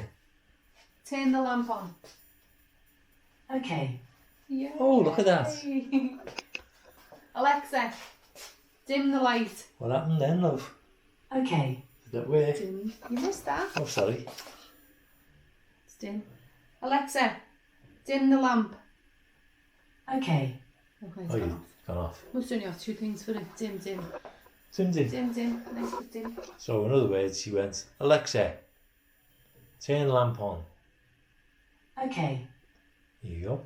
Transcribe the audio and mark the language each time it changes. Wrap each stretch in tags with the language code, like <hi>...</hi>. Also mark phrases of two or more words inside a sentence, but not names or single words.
<en>turn the lamp on. Okay. Yeah. Oh, look at that. Alexa, dim the light. What happened then, love? Okay. Did that work? Dim. You missed that. Oh, sorry. It's dim. Alexa, dim the lamp. Okay. Okay, it's Oh, gone you've off. gone off. We've only got 2 things for it. Dim, dim. Dim dim. Dim, dim. Nice bit dim. So in other words, she went, Alexa, turn lamp on. Okay. Here you go.</en>